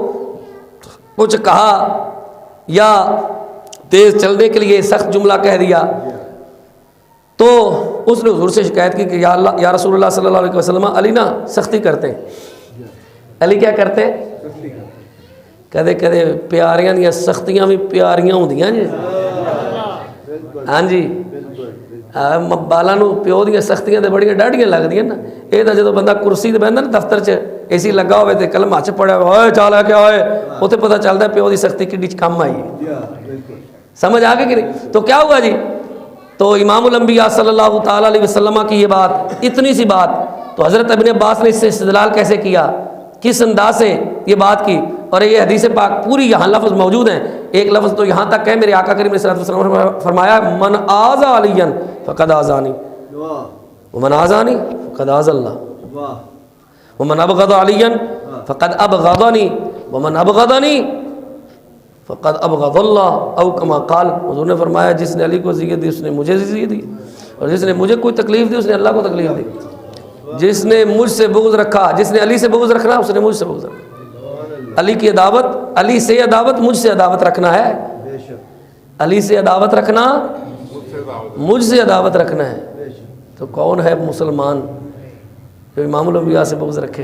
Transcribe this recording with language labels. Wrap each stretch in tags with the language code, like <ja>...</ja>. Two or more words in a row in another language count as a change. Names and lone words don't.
<ur>کچھ کہا یا تیز چلنے کے لیے سخت جملہ کہہ دیا، تو اس نے حضور سے شکایت کی کہ</ur> <ar>یا اللہ، یا رسول اللہ صلی اللہ علیہ وسلم،</ar> <ur>علی نا سختی کرتے ہیں، علی کیا کرتے ہیں،</ur> <pa>کہتے پیاریاں دیا سختیاں بھی پیاریاں ہوندیاں جی، ہاں جی، بالاں نو پیو دیاں سختیاں تے بڑیاں ڈاڈیاں لگدیاں نا، یہ تو جدوں بندہ کرسی تے بہندا نا دفتر چ اے سی لگا ہوئے تے کلمہ چ پڑھیا ہوئے چال ہے کیا ہوئے، اوتے پتہ چلدا ہے پیو دی سختی کڈی کم آئی ہے، سمجھ آ گئی کہ نہیں؟</pa> <ur>تو کیا ہوا جی، تو امام الانبیاء</ur> <ar>صلی اللہ تعالیٰ علیہ وسلم</ar> <ur>کی یہ بات، اتنی سی بات، تو حضرت ابن عباس نے اس سے استدلال کیسے کیا، کس انداز سے یہ بات کی، اور یہ حدیث پاک پوری یہاں لفظ موجود ہیں، ایک لفظ تو یہاں تک ہے، میرے آقا کریم</ur> <ar>صلی اللہ علیہ وسلم</ar> <ur>نے فرمایا</ur> <ar>من آذى علیا فقد آذانی ومن آذانی فقد آذى اللہ ومن ابغض علیا فقد ابغضنی ومن ابغضنی فقد ابغض اللہ، او کما قال،</ar> <ur>حضور نے فرمایا جس نے علی کو اذیت دی اس نے مجھے اذیت دی، اور جس نے مجھے کوئی تکلیف دی اس نے اللہ کو تکلیف دی، جس نے مجھ سے بغض رکھا، جس نے علی سے بغض رکھنا اس نے مجھ سے بغض رکھنا، علی کی عداوت، علی سے عداوت مجھ سے عداوت رکھنا ہے، علی سے عداوت رکھنا مجھ سے عداوت رکھنا ہے، تو کون ہے مسلمان جو امام الانبیاء سے بغض رکھے؟</ur>